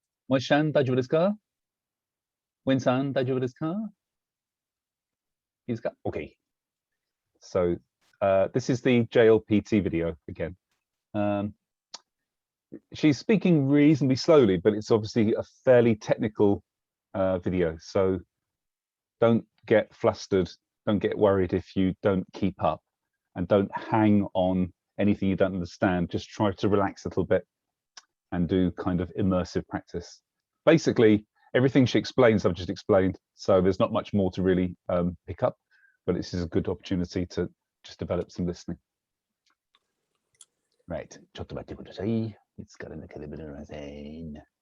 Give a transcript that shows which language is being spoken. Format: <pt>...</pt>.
<ja>Moishan, 大丈夫ですか?Win-san, 大丈夫ですか?</ja> <en>He's got, okay. So this is the JLPT video again. She's speaking reasonably slowly, but it's obviously a fairly technical video. So don't get flustered. Don't get worried if you don't keep up, and don't hang on anything you don't understand. Just try to relax a little bit and do kind of immersive practice. Basically, everything she explains, I've just explained. So there's not much more to really pick up, but this is a good opportunity to just develop some listening. Right.</en> <ja>ちょっと待ってください。いつからなければなりません。</ja>